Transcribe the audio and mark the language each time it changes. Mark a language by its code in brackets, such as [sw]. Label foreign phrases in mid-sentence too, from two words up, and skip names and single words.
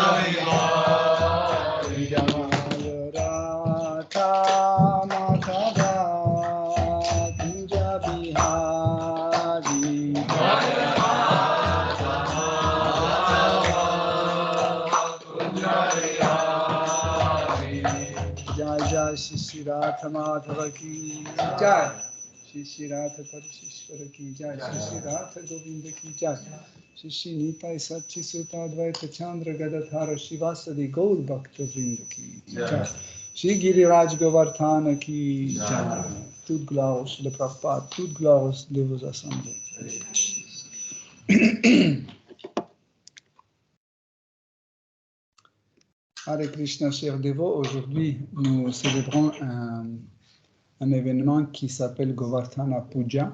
[sa] बिहारी जय राधा माधव कुञ्ज बिहारी जय राधा माधव कुञ्ज बिहारी जय जय [hi] श्री राधा माधव की जय श्री राधा परीशिश्वर की जय श्री राधा गोविन्द की जय श्री निताई शची सुत अद्वैत चन्द्र गदाधर श्रीवासादि गौर भक्त वृन्द की जय श्री गिरिराज गोवर्धन की जय [fr] Toute gloire de Prabhupada, toute gloire de vos assemblées. Hare Krishna, chers dévots, aujourd'hui nous célébrons un événement qui s'appelle Govardhana Puja.